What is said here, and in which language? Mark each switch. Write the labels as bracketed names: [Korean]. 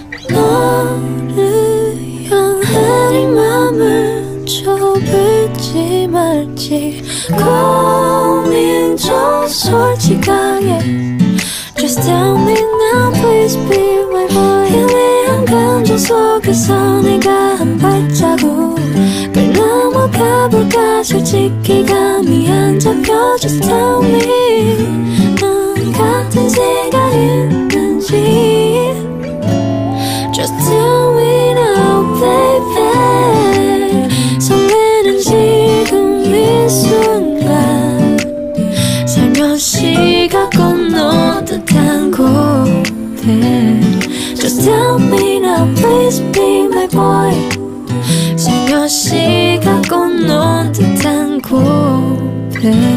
[Korean] 너를 향한 이 맘을 접을지 말지 고민 좀 솔직하게. [English] Just tell me now, please be my boy. [Korean] 희미한 감정 속에서 내가 한 발자국을 넘어가 볼까. 솔직히 감이 안 잡혀. [English] Just tell me. [Korean] 넌 같은 생각 있는지. [English] Just tell me now, baby. [Korean] 설레는 지금 이 순간 살며시가 건넌 듯한 고백. [English] Just tell me now, please be my boy. [Korean] 살며시가 건넌 듯한 고백.